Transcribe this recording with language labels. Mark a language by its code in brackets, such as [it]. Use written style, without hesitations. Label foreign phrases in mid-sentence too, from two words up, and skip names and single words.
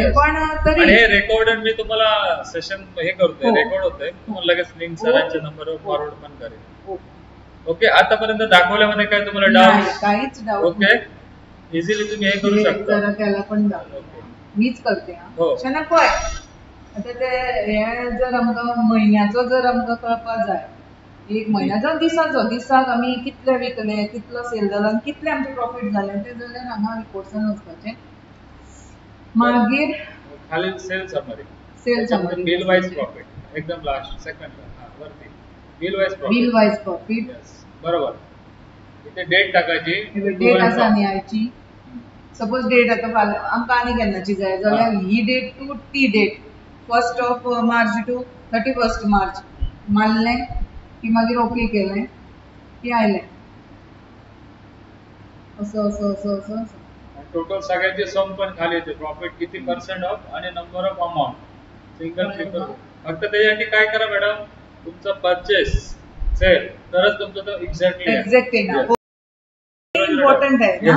[mr] पण तरी हे रेकॉर्डेड मी तुम्हाला सेशन हे करतोय, रेकॉर्ड होतंय, तुम्हाला लगेच लिंक सरांच्या नंबरवर फॉरवर्ड पण करेल. ओके, आतापर्यंत दाखवल्यामध्ये काय तुम्हाला डाऊट? काहीच डाऊट. [en] okay, easily [mr] तुम्ही हे करू शकता. त्याला पण मीच करते. [kok] शनक होय, आता ते हे जर आमकां महिन्याचो जर आमकां कळपाक जाय, 1 म्हयन्याचो दिसाक आमी कितले विकले, कितलो सेल जाला आनी कितले आमचे प्रॉफिट जाले ते जाल्यार हांगा रिपोर्ट्सान वचपाचें. मागीर [en] खाली sale summary bill wise profit एकदम last second वरती bill wise profit बरोबर. [mr] इथे डेट टाकायची, [kok] डेट आसा न्ही आयची. सपोज डेट आता आमकां आनी केन्नाची जाय जाल्यार ही डेट टू ती डेट 1 मार्च टू 31 मार्च मारलें की मागीर ओके केलें की आयलें. [mr] असं टोटल सगळ्यांचे सम पण खाली येते, प्रॉफिट किती % ऑफ आणि [en] number of amount single click [mr] करून. फक्त त्याच्यासाठी काय करा मॅडम, तुमचा परचेस सेल तरच तुमचं तो एक्झॅक्टली इम्पॉर्टंट आहे ना.